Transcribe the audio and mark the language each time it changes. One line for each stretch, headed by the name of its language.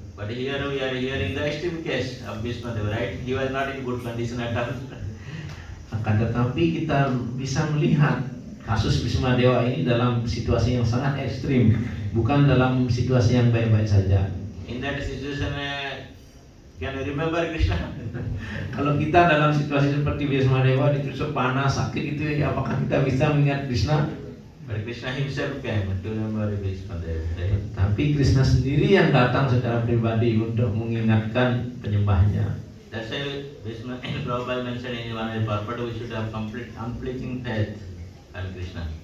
English: But here we are hearing the extreme case of Bhismadeva, right? He was not in good condition at all.
Indonesian: Akan tetapi kita bisa melihat kasus Bhismadeva ini dalam situasi yang sangat ekstrim, bukan dalam situasi yang baik-baik saja.
English: In that situation, can you remember Krishna?
Indonesian: Kalau kita dalam situasi seperti Bhismadeva ditusuk panas, sakit itu, apakah kita bisa mengingat Krishna?
English: But Krishna himself came to remember Bhismadeva. Right?
Indonesian: Tapi Krishna sendiri yang datang secara pribadi untuk mengingatkan penyembahnya.
English: That's why Prabhupada mentioned in one of the purport, we should have complete unflinching faith in Krishna.